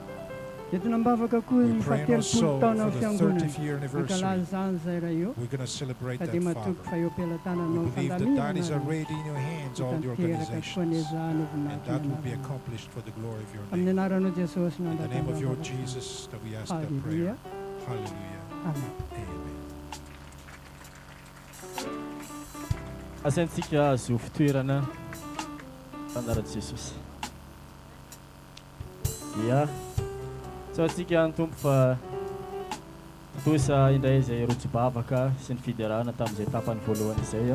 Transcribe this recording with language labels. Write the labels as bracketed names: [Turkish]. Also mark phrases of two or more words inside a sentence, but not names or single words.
[English] We pray also for the 30th year anniversary. We're going to celebrate that, Father. We believe that that is already in your hands, all the organizations. And that will be accomplished for the glory of your name. In the name of your Jesus that we ask that prayer. Hallelujah. Amen. [Malagasy] Asantsika azo fitoerana anarany Jesosy. Ya. So atsika ny tompo fa tosa indray izay rotsy-bavaka sy ny fiderana tamin'izay tapany voalohany izay.